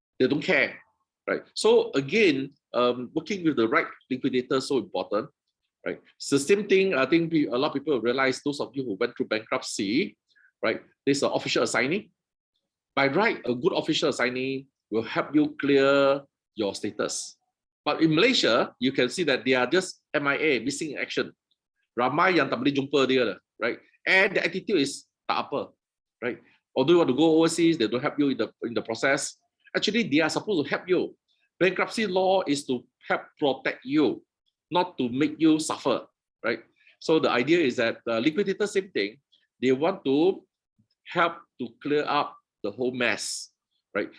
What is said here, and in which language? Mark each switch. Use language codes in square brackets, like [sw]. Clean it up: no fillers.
[en] They don't care, right? So again, working with the right liquidator is so important, right? It's the same thing. I think a lot of people realize, those of you who went through bankruptcy, right? There's an official assignee. By right, a good official assignee will help you clear your status. But in Malaysia, you can see that they are just MIA, missing in action. [ms] Ramai yang tak boleh jumpa dia, right? [en] And the attitude is tak apa, right? Although you want to go overseas, they don't help you in the process. Actually, they are supposed to help you. Bankruptcy law is to help protect you, not to make you suffer, right? So the idea is that liquidator, same thing. They want to help to clear up the whole mess, right?